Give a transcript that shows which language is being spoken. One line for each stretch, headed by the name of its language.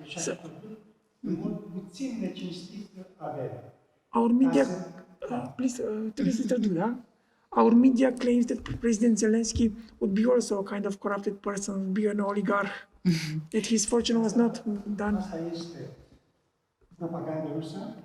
Romanian: Deci a făcut în mod puțin necinstit avere.
English: Our media, please,
Romanian: trebuie să traduc, da?
English: Our media claims that President Zelensky would be also a kind of corrupted person, would be an oligarch, that his fortune was not done.
Romanian: Asta este propaganda rusă.